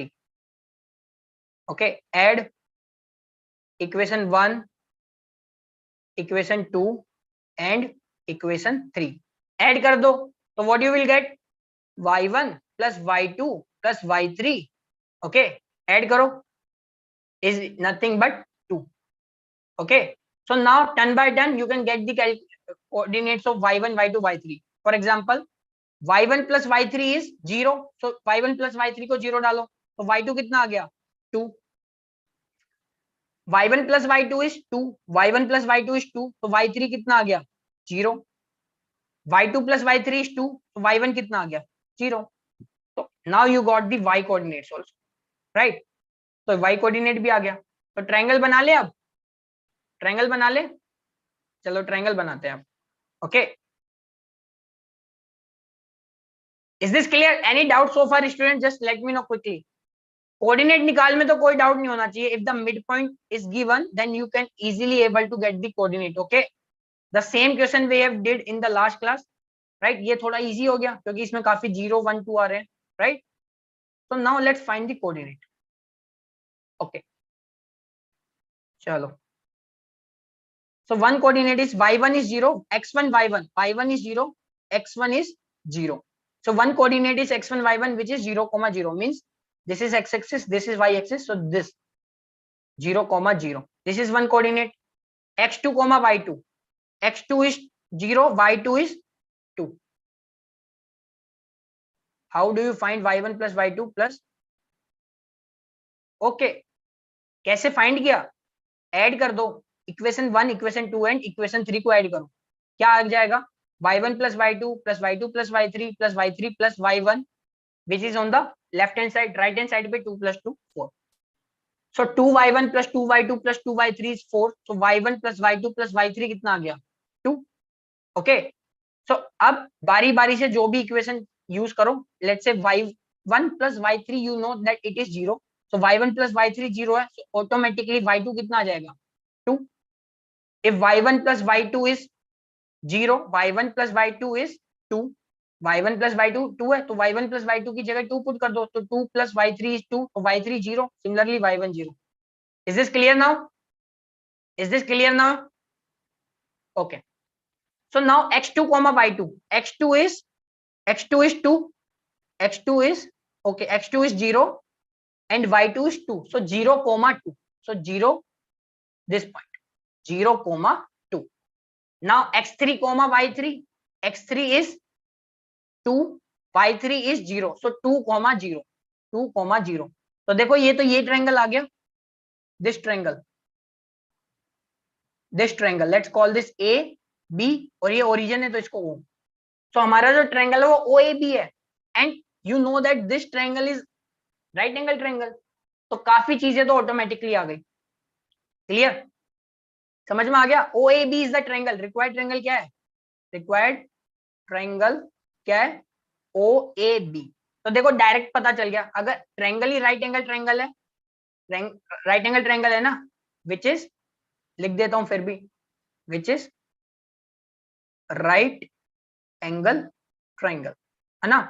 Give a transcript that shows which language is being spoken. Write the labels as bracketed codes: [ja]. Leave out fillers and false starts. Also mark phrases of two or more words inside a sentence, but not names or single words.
[en] okay, add equation 1, equation 2 and equation 3 ऐड [hi] कर दो, तो [en] what you will get y1 plus y2 plus y3. ओके, [hi] ऐड करो [en] is nothing but 2। okay, so now turn by turn you can get the coordinates of y1 y2 y3। for example y1 plus y3 is 0, so y1 plus y3 [hi] को 0 डालो, तो y2 कितना आ गया 2। [en] y1 plus y2 is 2, y1 plus y2 is 2, [hi] तो y3 कितना आ गया 0। [en] y2 plus y3 is 2, [hi] तो y1 कितना आ गया 0। [en] तो now you got the y coordinates also, right? [hi] तो y कोऑर्डिनेट भी आ गया, तो ट्रायंगल बना ले। अब ट्रायंगल बना ले, चलो ट्रायंगल बनाते हैं अब। [en] okay, is this clear? any doubt so far student? just let me know quickly. [hi] कोऑर्डिनेट निकाल में तो कोई डाउट नहीं होना चाहिए। [en] if the mid point is given then you can easily able to get the coordinate. okay, the same question we have did in the last class, right? [hi] ये थोड़ा इजी हो गया क्योंकि इसमें काफी 0 1 2 आ रहे हैं, राइट? [en] so now let's find the coordinate। okay, चलो, so one coordinate is y1 is 0, x1 y1, y1 is 0, x1 is 0, so one coordinate is x1 y1 which is 0 comma 0, means this is x axis, this is y axis, so this 0 comma 0, this is one coordinate। x2 comma y2, x2 is 0, y2 is 2। how do you find y1 plus y2 plus? [hi] okay, कैसे फाइंड किया? ऐड कर दो [en] equation 1 equation 2 and equation 3 [hi] को ऐड करो, क्या आ जाएगा [en] y1 plus y2 plus y2 plus y3 plus y3 plus y1 which is on the left hand side, right hand side पे 2 plus 2 4, so 2y1 plus 2y2 plus 2y3 is 4, so y1 plus y2 plus y3 [hi] कितना आ गया 2। [en] okay, so [hi] अब बारी बारी से जो भी इक्वेशन यूज करो, [en] let's say y1 plus y3 you know that it is 0, so y1 plus y3 0 है, so automatically y2 [hi] कितना आ जाएगा 2। [en] if y1 plus y2 is 0, y1 plus y2 is 2, y1 plus y2 2 है, तो y1 plus y2 [hi] की जगह 2 पुट कर दो, तो [en] 2 plus y3 is 2, तो y3 0, similarly y1 0। is this clear now? is this clear now? okay, so now x2 comma y2, x2 is 2, x2 is okay, x2 is 0 and y2 is 2, so 0 comma 2, so 0 this point 0 comma 2। now x3 comma y3, x3 is 2, y3 is 0, so 2 comma 0, 2 comma 0। [hi] तो देखो ये तो ये ट्रायंगल आ गया, [en] this triangle let's call this A B, [hi] और ये ओरिजिन है तो इसको ओ। सो हमारा जो ट्रायंगल है वो ओ ए बी है, [en] and you know that this triangle is right angle triangle, [hi] तो काफी चीजें तो ऑटोमेटिकली आ गई। क्लियर? समझ में आ गया? [en] O A B is the triangle. required triangle [hi] क्या है? [en] required triangle [hi] क्या है? ओ ए बी। तो देखो डायरेक्ट पता चल गया, अगर ट्रायंगल ही [en] right angle triangle [hi] है, [en] right angle triangle [hi] है ना, [en] which is, [hi] लिख देता हूं फिर भी, [en] which is right angle triangle, [hi] है ना?